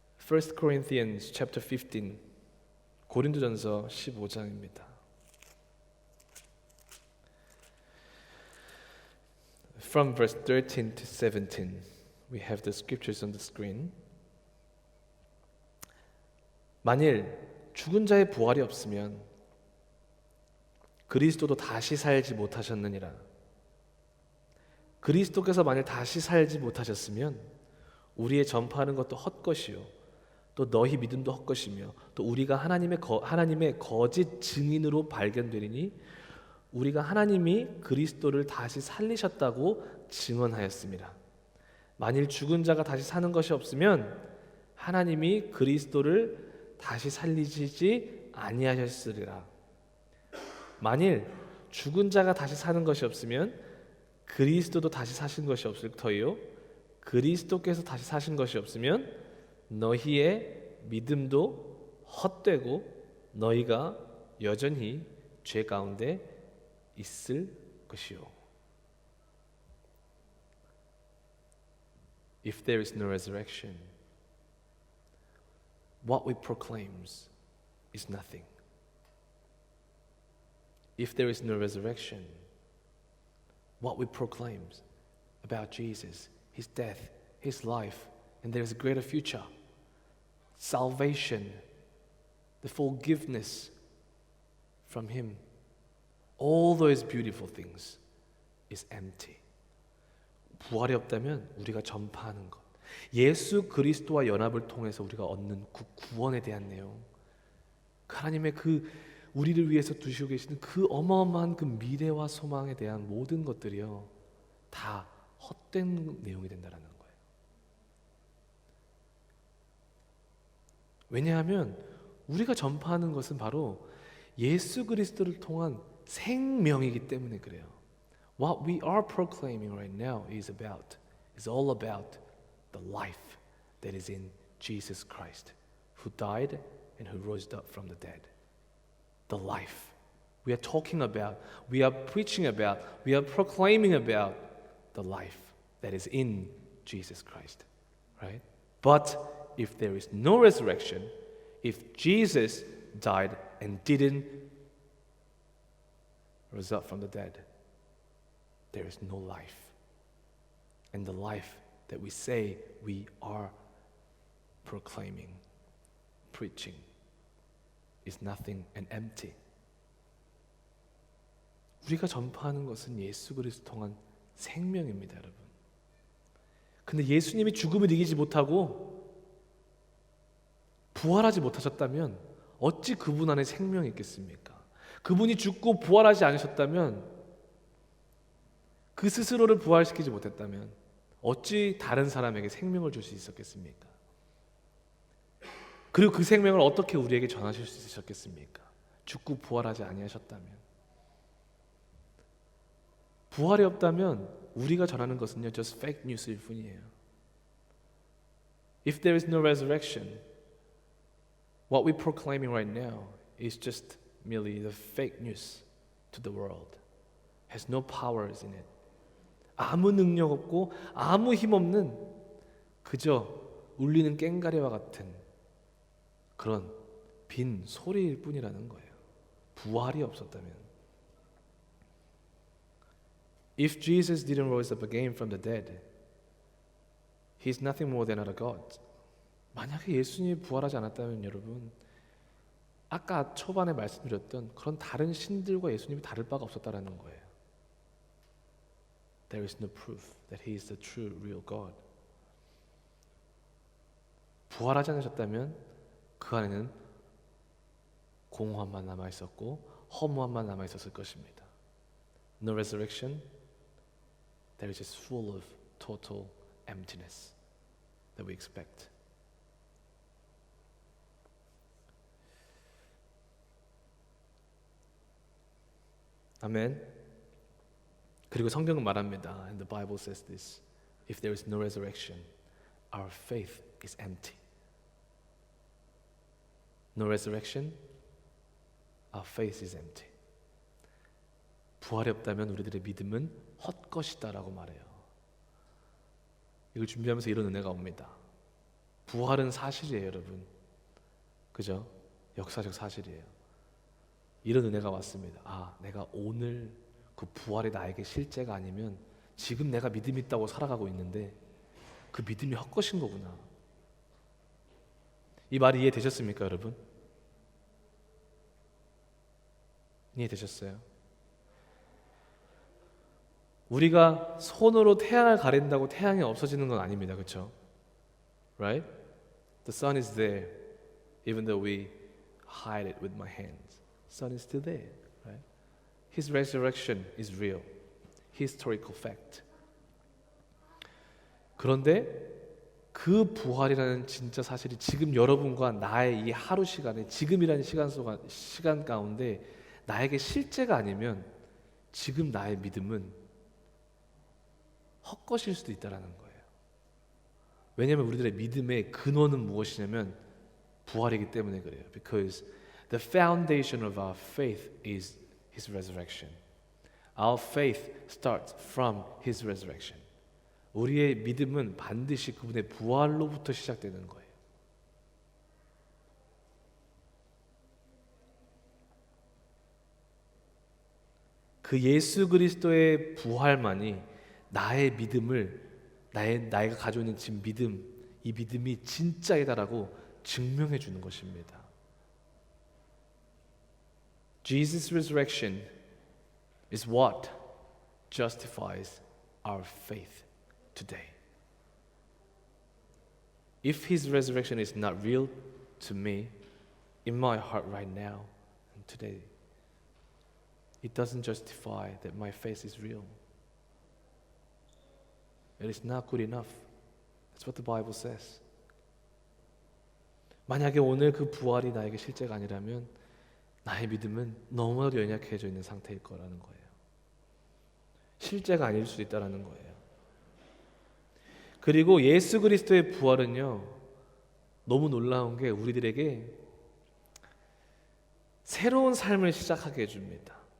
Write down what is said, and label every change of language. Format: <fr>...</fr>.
<en>1 Corinthians chapter 15</en> <ko>고린도전서 15장입니다.</ko> <en>From verse 13 to 17, we have the scriptures on the screen.</en> <ko>만일 죽은 자의 부활이 없으면 그리스도도 다시 살지 못하셨느니라. 그리스도께서 만일 다시 살지 못하셨으면 우리의 전파하는 것도 헛것이요 또 너희 믿음도 헛것이며 또 우리가 하나님의 거짓 증인으로 발견되리니 우리가 하나님이 그리스도를 다시 살리셨다고 증언하였습니다. 만일 죽은 자가 다시 사는 것이 없으면 하나님이 그리스도를 다시 살리시지 아니하셨으리라. 만일 죽은 자가 다시 사는 것이 없으면 그리스도도 다시 사신 것이 없을 터이요 그리스도께서 다시 사신 것이 없으면 너희의 믿음도 헛되고 너희가 여전히 죄 가운데 있을 것이요.</ko> <en>If there is no resurrection, what we proclaim is nothing. If there is no resurrection, what we proclaim about Jesus, His death, His life, and there is a greater future, salvation, the forgiveness from Him, all those beautiful things is empty.</en> <ko>부활이 없다면 우리가 전파하는 것, 예수 그리스도와 연합을 통해서 우리가 얻는 그 구원에 대한 내용, 하나님의 그 우리를 위해서 두시고 계시는 그 어마어마한 그 미래와 소망에 대한 모든 것들이요 다 헛된 내용이 된다는 거예요. 왜냐하면 우리가 전파하는 것은 바로 예수 그리스도를 통한 생명이기 때문에 그래요.</ko> <en>What we are proclaiming right now is all about the life that is in Jesus Christ, who died and who rose up from the dead. The life we are talking about, we are preaching about, we are proclaiming about the life that is in Jesus Christ, right? But if there is no resurrection, if Jesus died and didn't rise up from the dead, there is no life. And the life that we say we are proclaiming, preaching, is nothing and empty.</en> <ko>우리가 전파하는 것은 예수 그리스도 통한 생명입니다, 여러분. 근데 예수님이 죽음을 이기지 못하고 부활하지 못하셨다면 어찌 그분 안에 생명이 있겠습니까? 그분이 죽고 부활하지 않으셨다면 그 스스로를 부활시키지 못했다면 어찌 다른 사람에게 생명을 줄 수 있었겠습니까? 그리고 그 생명을 어떻게 우리에게 전하실 수 있으셨겠습니까? 죽고 부활하지 아니하셨다면. 부활이 없다면 우리가 전하는 것은요</ko> <en>just fake news</en> <ko>일 뿐이에요.</ko> <en>If there is no resurrection, what we're proclaiming right now is just merely the fake news to the world. Has no powers in it.</en> <ko>아무 능력 없고 아무 힘 없는 그저 울리는 꽹가리와 같은 그런 빈 소리일 뿐이라는 거예요. 부활이 없었다면.</ko> <en>If Jesus didn't rise up again from the dead, He's nothing more than a God.</en> <ko>만약에 예수님이 부활하지 않았다면 여러분, 아까 초반에 말씀드렸던 그런 다른 신들과 예수님이 다를 바가 없었다라는 거예요.</ko> <en>There is no proof that He is the true, real God.</en> <ko>부활하지 않으셨다면 그 안에는 공허함만 남아 있었고 허무함만 남아 있었을 것입니다.</ko> <en>No resurrection, there is just full of total emptiness that we expect.</en> <ko>아멘. 그리고 성경은 말합니다.</ko> <en>And the Bible says this. If there is no resurrection, our faith is empty. No resurrection, our faith is empty.</en> <ko>부활이 없다면 우리들의 믿음은 헛것이다라고 말해요. 이걸 준비하면서 이런 은혜가 옵니다. 부활은 사실이에요, 여러분. 그죠? 역사적 사실이에요. 이런 은혜가 왔습니다. 아, 내가 오늘 그 부활이 나에게 실제가 아니면 지금 내가 믿음이 있다고 살아가고 있는데 그 믿음이 헛것인 거구나. 이 말이 이해되셨습니까, 여러분? 이해되셨어요? 우리가 손으로 태양을 가린다고 태양이 없어지는 건 아닙니다. 그렇죠?</ko> <en>Right? The sun is there even though we hide it with my hands. The sun is still there. Right? His resurrection is real. Historical fact.</en> <ko>그런데 그 부활이라는 진짜 사실이 지금 여러분과 나의 이 하루 시간에 지금이라는 시간 가운데 나에게 실제가 아니면 지금 나의 믿음은 헛것일 수도 있다라는 거예요. 왜냐하면 우리들의 믿음의 근원은 무엇이냐면 부활이기 때문에 그래요.</ko> <en>Because the foundation of our faith is His resurrection. Our faith starts from His resurrection.</en> <ko>우리의 믿음은 반드시 그분의 부활로부터 시작되는 거예요. 그 예수 그리스도의 부활만이 나의 믿음을 나이가 가지고 있는 지금 믿음, 이 믿음이 진짜이다라고 증명해 주는 것입니다.</ko> <en>Jesus' resurrection is what justifies our faith today. If His resurrection is not real to me, in my heart right now and today, it doesn't justify that my faith is real. It is not good enough. That's what the Bible says.</en> <ko>만약에 오늘 그 부활이 나에게 실제가 아니라면 나의 믿음은 너무나도 연약해져 있는 상태일 거라는 거예요. 실제가 아닐 수 있다라는 거예요. 그리고 예수 그리스도의 부활은요, 너무 놀라운 게 우리들에게 새로운 삶을 시작하게 해줍니다.</ko>